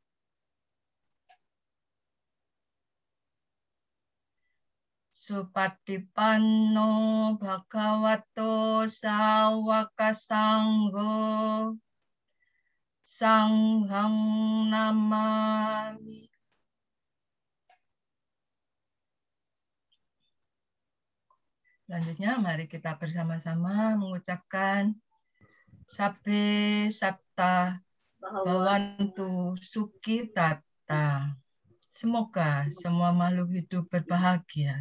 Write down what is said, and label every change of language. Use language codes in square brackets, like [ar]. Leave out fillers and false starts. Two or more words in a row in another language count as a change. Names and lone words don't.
[pi] Supatipanno Bhagavato Sawaka Sangho Sanghang Namami. [id] Selanjutnya mari kita bersama-sama mengucapkan [pi] Sabbe Satta Bhavantu Sukitata. [id] Semoga semua makhluk hidup berbahagia.